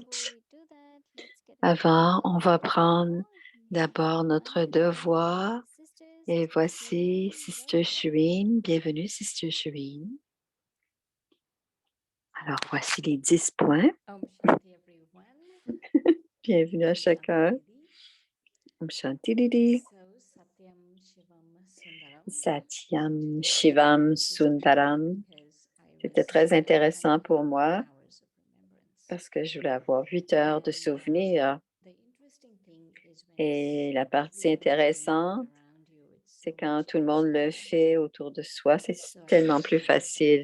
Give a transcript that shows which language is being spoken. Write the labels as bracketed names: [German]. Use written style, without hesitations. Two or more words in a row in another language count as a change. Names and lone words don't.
[French] Avant, on va prendre d'abord notre devoir. Et voici Sister Shireen. Bienvenue, Sister Shireen. Alors, voici les 10 points. [Sanskrit] Om Shanti [English] everyone. [French] Bienvenue à chacun. [Sanskrit] Om Shanti Didi. So, Satyam Shivam Sundaram. Satyam Shivam Sundaram. [French] C'était très intéressant pour moi parce que je voulais avoir 8 heures de souvenirs. Et la partie intéressante, c'est quand tout le monde le fait autour de soi, c'est tellement plus facile.